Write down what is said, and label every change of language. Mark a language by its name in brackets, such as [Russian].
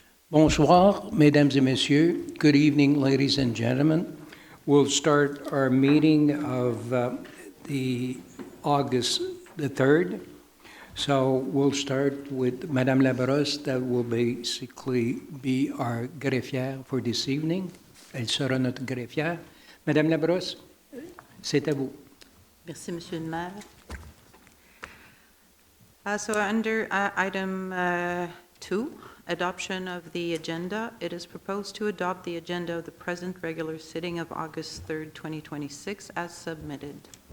[French] Bonsoir, mesdames et messieurs. [English] Good evening, ladies and gentlemen. We'll start our meeting of the August the 3rd. So we'll start with Madame Labrosse, that will basically be our greffière for this evening. [French] Elle sera notre greffière. Madame Labrosse, c'est à vous. Merci, Monsieur le maire. [English] So under item 2, adoption of the agenda, it is proposed to adopt the agenda of the present regular sitting of August 3rd, 2026 as submitted.